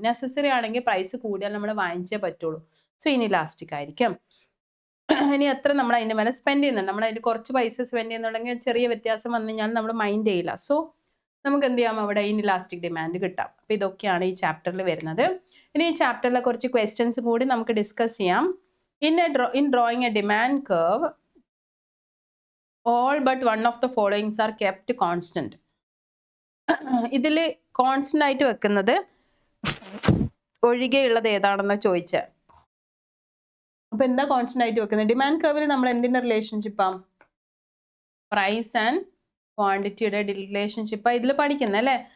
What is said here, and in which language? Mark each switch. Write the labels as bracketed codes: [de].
[ml] Necessary ആണെങ്കിൽ price കൂടിയാൽ നമ്മൾ വാങ്ങിച്ചേ പറ്റുള്ളൂ. സോ ഇനി ഇലാസ്റ്റിക് ആയിരിക്കും. ഇനി എത്ര നമ്മൾ അതിൻ്റെ മേലെ സ്പെൻഡ് ചെയ്യുന്നുണ്ട്, നമ്മൾ അതിൽ കുറച്ച് പൈസ സ്പെൻഡ് ചെയ്യുന്നുണ്ടെങ്കിൽ ചെറിയ വ്യത്യാസം വന്നു കഴിഞ്ഞാൽ നമ്മൾ മൈൻഡ് ചെയ്യില്ല. സോ നമുക്ക് എന്ത് ചെയ്യാം? അവിടെ ഇലാസ്റ്റിക് ഡിമാൻഡ് കിട്ടാം. അപ്പോൾ ഇതൊക്കെയാണ് ഈ ചാപ്റ്ററിൽ വരുന്നത്. ഇനി ഈ ചാപ്റ്ററിലെ കുറച്ച് ക്വസ്റ്റ്യൻസ് കൂടി നമുക്ക് ഡിസ്കസ് ചെയ്യാം. [en] In drawing a demand curve all but one of the followings are kept constant. [ml] ഇതിൽ കോൺസ്റ്റന്റ് ആയിട്ട് വെക്കുന്നത് ഒഴികെയുള്ളത് ഏതാണെന്ന് ചോദിച്ചാൽ, അപ്പോൾ എന്താ കോൺസ്റ്റന്റ് ആയിട്ട് വെക്കുന്നത്? ഡിമാൻഡ് കർവിൽ നമ്മൾ എന്തിൻ്റെ റിലേഷൻഷിപ്പാണ്? പ്രൈസ് ആൻഡ് ക്വാണ്ടിറ്റിയുടെ റിലേഷൻഷിപ്പാണ് ഇതിൽ പഠിക്കുന്നത് അല്ലേ?